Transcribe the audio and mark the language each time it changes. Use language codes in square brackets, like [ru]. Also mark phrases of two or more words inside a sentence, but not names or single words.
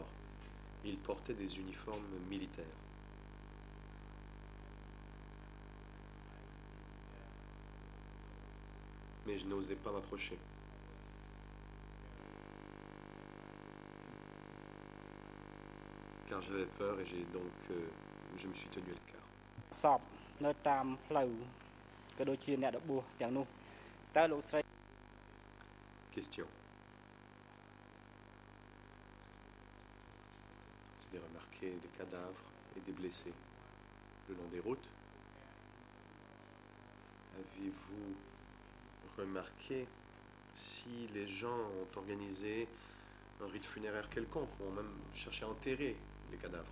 [fr] Ils portaient des uniformes militaires. Mais je n'osais pas m'approcher. Car j'avais peur et je me suis tenu à l'écart. [km] សពនៅតាមផ្លូវក៏ដូចជាអ្នករបួសទាំងនោះតើលោកស្រី [fr] Question. Vous avez remarqué des cadavres et des blessés le long des routes? Avez-vous remarqué si les gens ont organisé un rite funéraire quelconque ou ont même cherché à enterrer les cadavres?